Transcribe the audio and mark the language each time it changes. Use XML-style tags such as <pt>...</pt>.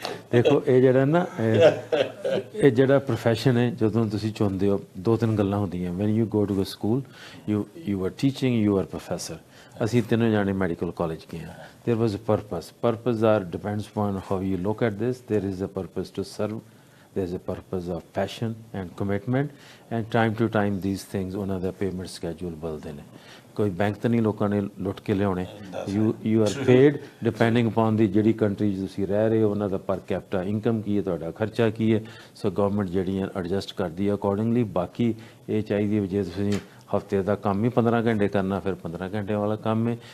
<pa>ਦੇਖੋ ਇਹ ਜਿਹੜਾ ਨਾ ਇਹ ਜਿਹੜਾ ਪ੍ਰੋਫੈਸ਼ਨ ਹੈ, ਜਦੋਂ ਤੁਸੀਂ ਚੁਣਦੇ ਹੋ ਦੋ ਤਿੰਨ ਗੱਲਾਂ ਹੁੰਦੀਆਂ।</pa> <en>When you go to a school, you are teaching, you are professor.</en> <pa>ਅਸੀਂ ਤਿੰਨੋਂ ਜਾਣੇ ਮੈਡੀਕਲ ਕਾਲਜ ਗਏ ਹਾਂ।</pa> <en>There was a purpose or depends upon how you look at this. There is a purpose to serve, there is a purpose of passion and commitment, and time to time these things</en> <pa>ਉਹਨਾਂ ਦਾ payment schedule ਬਦਲਦੇ ਨੇ। ਕੋਈ bank ਤਾਂ ਨਹੀਂ ਲੋਕਾਂ ਨੇ ਲੁੱਟ ਕੇ ਲਿਆਉਣੇ।</pa> <en>you are paid depending upon</en> <pa>ਦੀ ਜਿਹੜੀ ਕੰਟਰੀ 'ਚ ਤੁਸੀਂ ਰਹਿ ਰਹੇ ਹੋ, ਉਹਨਾਂ ਦਾ ਪਰ ਕੈਪੀਟਾ ਇਨਕਮ ਕੀ ਹੈ, ਤੁਹਾਡਾ ਖਰਚਾ ਕੀ ਹੈ। ਸੋ ਗਵਰਨਮੈਂਟ ਜਿਹੜੀਆਂ ਐਡਜਸਟ ਕਰਦੀ ਹੈ ਅਕੋਰਡਿੰਗਲੀ। ਬਾਕੀ ਇਹ ਚਾਹੀਦੀ ਹੈ ਜੇ ਤੁਸੀਂ ਹਫਤੇ ਦਾ ਕੰਮ ਹੀ 15 ਘੰਟੇ ਕਰਨਾ, ਫਿਰ 15 ਘੰਟੇ ਵਾਲਾ ਕੰਮ ਹੈ।</pa>